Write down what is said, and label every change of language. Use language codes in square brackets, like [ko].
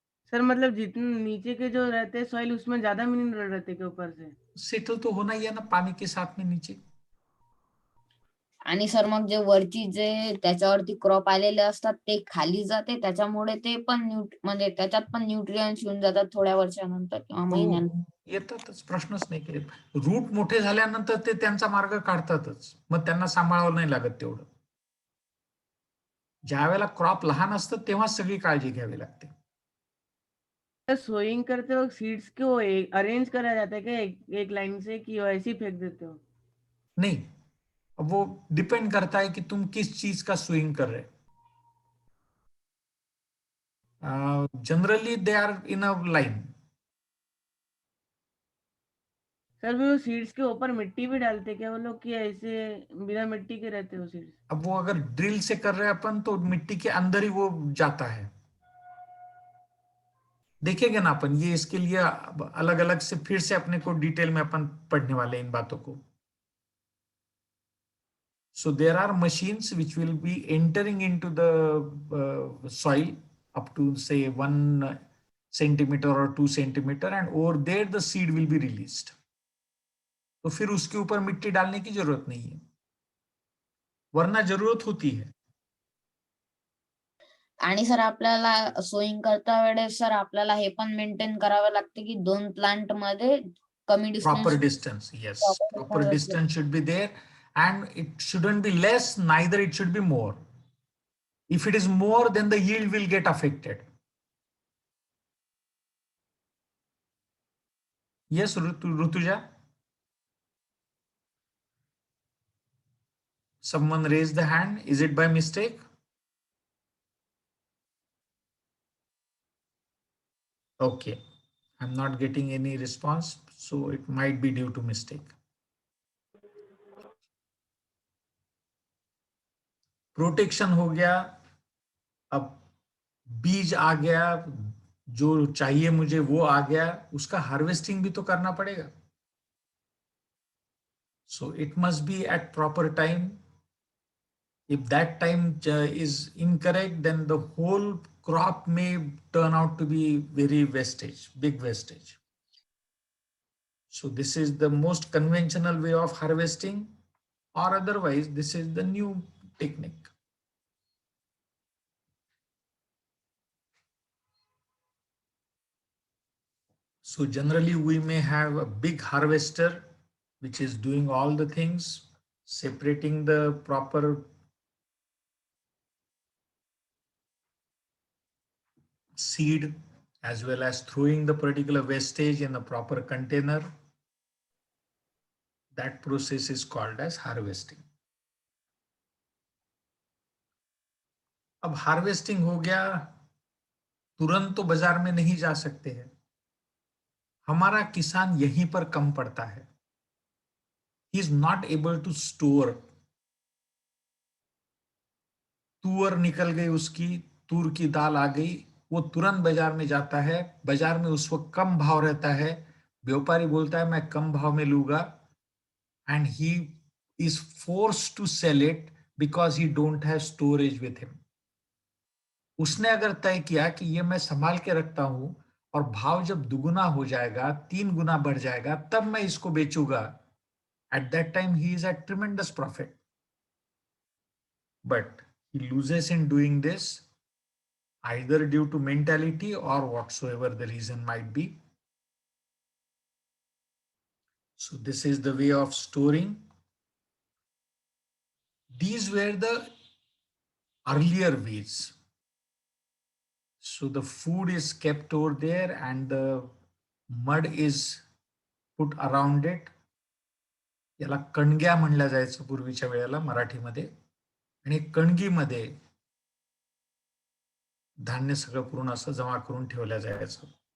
[hi] Sir मतलब जितने नीचे के जो रहते हैं सॉइल उसमें ज्यादा मिनरल रहते हैं के ऊपर से? सेटल तो होना ही है ना पानी के साथ में नीचे. [mr] आणि सर मग जे वरती जे त्याच्यावरती क्रॉप आलेले असतात ते खाली जाते, त्याच्यामुळे ते पण म्हणजे त्याच्यात पण न्यूट्रिएंट्स येऊन जातात थोड्या वर्षानंतर किंवा महिन्यानंतर. येतातच, प्रश्नच नाही काही. रूट मोठे झाल्यानंतर ते त्यांचा मार्ग काढतातच, मग त्यांना सांभाळावं नाही लागत तेवढं. ज्या वेळेला क्रॉप लहान असतं तेव्हा सगळी काळजी घ्यावी लागते. [hi] सोइंग करते वक्त सीड्स को अरेंज करा जाता है क्या एक लाइन से, कि ऐसे ही फेंक देते हो? नहीं, वो डिपेंड करता है कि तुम किस चीज का स्विंग कर रहे. [en] Generally they are in a line. [hi] Sir वो सीड्स के ऊपर मिट्टी भी डालते क्या वो लोग, कि ऐसे बिना मिट्टी के रहते हो सीड्स? अब वो अगर ड्रिल से कर रहे हैं अपन तो मिट्टी के अंदर ही वो जाता है. देखेंगे ना अपन, ये इसके लिए अलग अलग से फिर से अपने को डिटेल में अपन पढ़ने वाले इन बातों को. [en] So there are machines which will be entering into the soil up to say 1 centimeter or 2 centimeter, and over there the seed will be released. [hi] तो फिर उसके ऊपर मिट्टी डालने की जरूरत नहीं है, वरना जरूरत होती है. [mr] आणि सर आपल्याला सोईंग करता वेळेस सर आपल्याला हे पण मेंटेन करावं लागते की 2 प्लांट मध्ये कमी [en] Proper distance. distance, yes. Proper distance should be there, and it shouldn't be less, neither it should be more. If it is more, then the yield will get affected. Yes, Rutuja? Someone raised the hand. Is it by mistake? Okay. I'm not getting any response, so it might be due to mistake. [hi] Protection हो गया, अब बीज आ गया, जो चाहिए मुझे वो आ गया, उसका हार्वेस्टिंग भी तो करना पड़ेगा. [en] So it must be at proper time. If that time is incorrect, then the whole crop may turn out to be very wastage, big wastage. So this is the most conventional way of harvesting, or otherwise this is the new technique. So generally we may have a big harvester which is doing all the things, separating the proper seed as well as throwing the particular wastage in the proper container. That process is called as harvesting. [hi] अब harvesting हो गया, तुरंत तो बाजार में नहीं जा सकते हैं. हमारा किसान यहीं पर कम पड़ता है. [en] He is not able to store. [hi] तुअर निकल गई उसकी, तूर की दाल आ गई, वो तुरंत बाजार में जाता है. बाजार में उस वक्त कम भाव रहता है, व्यापारी बोलता है मैं कम भाव में लूंगा, [en] and he is forced to sell it because he don't have storage with him. [hi] उसने अगर तय किया कि ये मैं संभाल के रखता हूं और भाव जब दुगुना हो जाएगा, 3 गुना बढ़ जाएगा, तब मैं इसको बेचूंगा, [en] at that time he is at tremendous profit. But he loses in doing this, either due to mentality or whatsoever the reason might be. So this is the way of storing. These were the earlier ways. So the food is kept over there and the mud is put around it. [mr] याला कणग्या म्हणल्या जायचं पूर्वीच्या वेळेला मराठीमध्ये. आणि कणगीमध्ये धान्य सगळं पूर्ण असं जमा करून ठेवल्या जायचं.